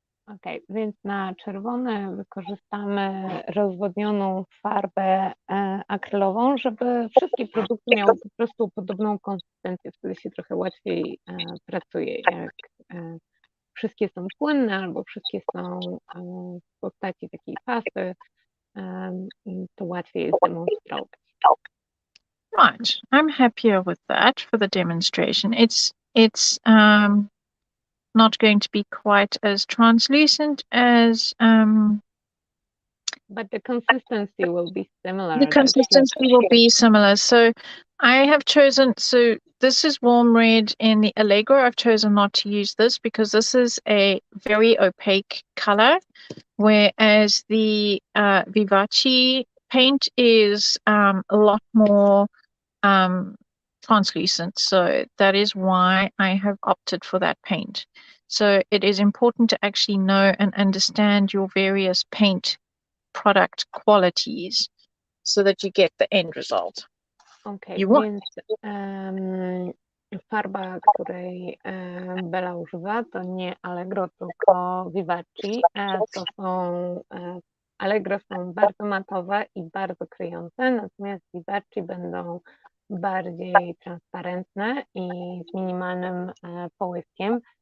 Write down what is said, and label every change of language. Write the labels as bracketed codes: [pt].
[pl] Ok, więc na czerwone wykorzystamy rozwodnioną farbę akrylową, żeby wszystkie produkty miały po prostu podobną konsystencję, wtedy się trochę łatwiej pracuje. Jak wszystkie są płynne albo wszystkie są w postaci takiej pasty, to łatwiej jest demonstrować. [en] Right, I'm happier with that for the demonstration. It's not going to be quite as translucent as but the consistency will be similar. The consistency will be similar. So I have chosen, so this is warm red in the Allegro. I've chosen not to use this because this is a very opaque color, whereas the Vivace paint is a lot more translucent. So that is why I have opted for that paint. So it is important to actually know and understand your various paint product qualities so that you get the end result. [pl] Okay, więc farba, której Bela używa, to nie Allegro, tylko Vivace. To są Allegro są bardzo matowe i bardzo kryjące, natomiast Vivace będą bardziej transparentne i z minimalnym połyskiem.